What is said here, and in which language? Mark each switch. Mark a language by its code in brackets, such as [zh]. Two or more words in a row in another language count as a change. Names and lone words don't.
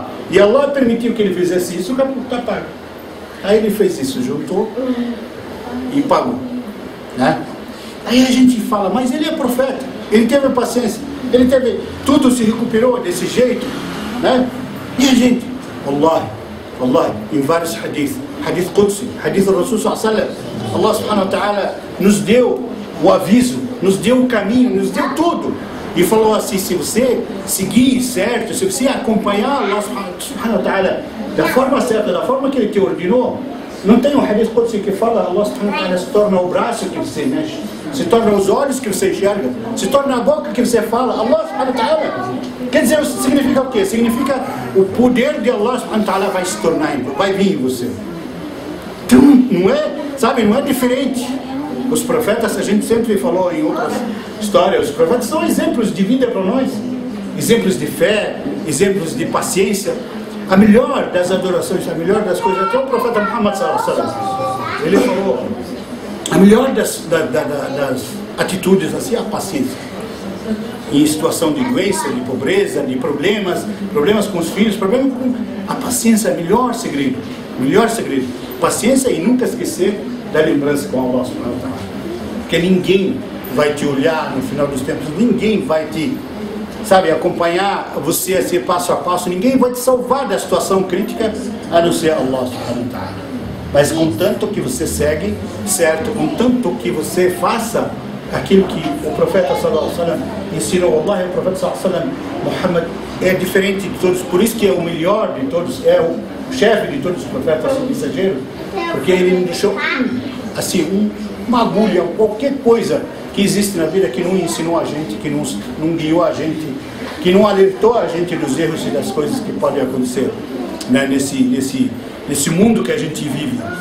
[pt] E Allah permitiu que ele fizesse isso, o capítulo está pago. Aí ele fez isso, juntou e pagou, né? Aí a gente fala: mas ele é profeta, ele teve paciência, tudo se recuperou desse jeito, né? E a gente, wallahi, em vários [ar] حديث قدسي, [pt] hadith do Rasul [ar] صلى الله عليه وسلم, الله سبحانه وتعالى [pt] nos deu o aviso, nos deu o caminho, nos deu tudo. E falou assim: se você seguir certo, se você acompanhar [ar] الله سبحانه وتعالى [pt] da forma certa, da forma que Ele te ordenou. Não tem um [ar] حديث قدسي [pt] que fala, [ar] الله سبحانه وتعالى [pt] se torna o braço que você mexe, se torna os olhos que você enxerga, se torna a boca que você fala. [ar] الله سبحانه وتعالى. [pt] Quer dizer, significa o quê? Significa o poder de [ar] الله سبحانه وتعالى [pt] vai se tornar, vai vir em você. Então, não é, sabe, não é diferente. Os profetas, a gente sempre falou em outras histórias, os profetas são exemplos de vida para nós, exemplos de fé, exemplos de paciência. A melhor das adorações, a melhor das coisas, até o profeta Muhammad [ar] صلى الله عليه وسلم, [pt] ele falou, a melhor das atitudes assim, a paciência. Em situação de doença, de pobreza, de problemas com os filhos, problemas com a paciência é o melhor segredo, paciência e nunca esquecer da lembrança com [ar] الله سبحانه وتعالى. [pt] Porque ninguém vai te olhar no final dos tempos, ninguém vai te, sabe, acompanhar você assim, passo a passo, ninguém vai te salvar da situação crítica a não ser [ar] الله سبحانه وتعالى. [pt] Mas contanto que você segue certo, contanto que você faça aquilo que o profeta [ar] صلى الله عليه وسلم [pt] ensinou. Allah, o profeta [ar] صلى الله عليه وسلم, Muhammad, [pt] é diferente de todos, por isso que é o melhor de todos, é o chefe de todos os profetas mensageiros, porque ele não deixou assim, uma agulha, qualquer coisa que existe na vida que não ensinou a gente, que não guiou a gente, que não alertou a gente dos erros e das coisas que podem acontecer, né, nesse mundo que a gente vive.